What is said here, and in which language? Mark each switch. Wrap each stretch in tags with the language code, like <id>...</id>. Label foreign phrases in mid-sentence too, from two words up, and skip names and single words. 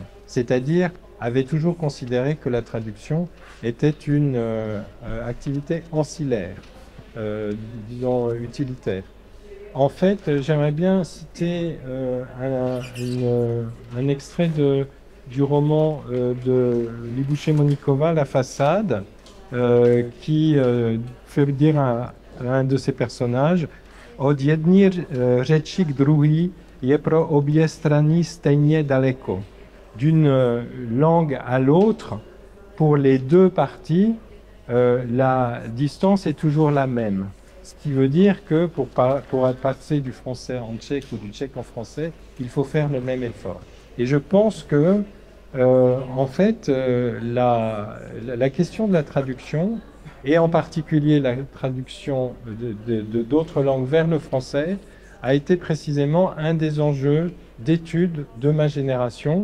<fr>C'est-à-dire, avaient toujours considéré que la traduction était une activité ancillaire, disons utilitaire. En fait, j'aimerais bien citer un extrait du roman de Libouché-Monikova, La façade, qui fait dire à un de ses personnages</fr> <cs>Od jedni řeči k druhý je pro obě strany stejně daleko.</cs> <fr>D'une langue à l'autre, pour les deux parties, la distance est toujours la même. Ce qui veut dire que pour passer du français en tchèque ou du tchèque en français, il faut faire le même effort. Et je pense que, en fait, la question de la traduction, et en particulier la traduction d'autres langues vers le français, a été précisément un des enjeux d'études de ma génération.</fr>